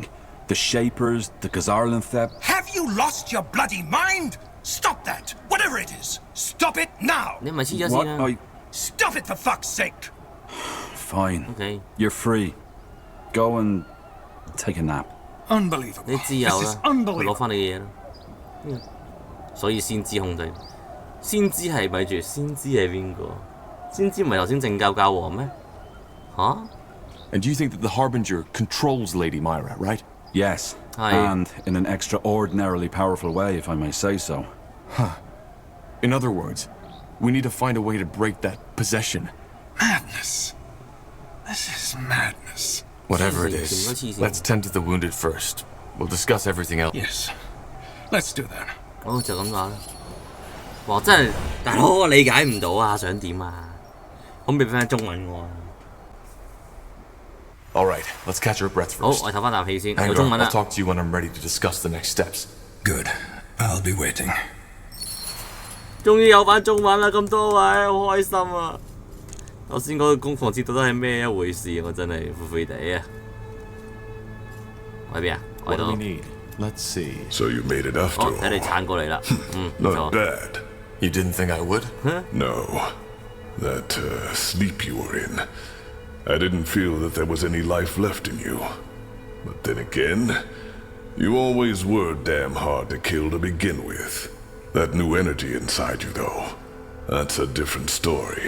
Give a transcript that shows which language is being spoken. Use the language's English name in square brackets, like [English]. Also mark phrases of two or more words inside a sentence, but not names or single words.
[English] The Shapers, the Gazarlanthep... Have you lost your bloody mind? Stop that! Whatever it is! Stop it now! What? Stop it for fuck's sake! Fine. Okay. You're free. Go and take a nap. Unbelievable. [Cantonese] 你自由啦，佢攞 [English] unbelievable. [Cantonese] 翻你嘅嘢啦。所以先知控制。先知係咪住？先知係邊個？先知唔係頭先正教教皇咩？吓 [English] And you think that the Harbinger controls Lady Myra, right? Yes. And in an extraordinarily powerful way, if I may say so. Huh. In other words, we need to find a way to break that possession. Madness. This is madness. Whatever it is, let's tend to the wounded first. We'll discuss everything else. Yes. Let's do that. [Cantonese] 好就咁話啦。哇！真係大佬，我理解唔到啊，想點啊？可唔可以俾翻中文我啊？ [English] All right, let's catch our breath first. [Cantonese] 好，我唞翻啖氣先。 [English] Hang [Cantonese] 有中文 [English] on, [Cantonese] 啦。 [English] I'll talk to you when I'm ready to discuss the next steps. Good. I'll be waiting. [Cantonese] 終於有翻中文啦！咁多位，好開心啊！頭先嗰個攻防戰到底係咩一回事？我真係灰灰地啊！我喺邊啊？我喺 [English] What do [Cantonese] 度 [English] we。need? Let's see. So you made it after 哦， all. [Cantonese] 睇你撐過嚟啦。唔 [English] Not [Cantonese] 錯。 [English] bad. You didn't think I would? No. That sleep you were in. I didn't feel that there was any life left in you. But then again, you always were damn hard to kill to begin with. That new energy inside you, though, that's a different story.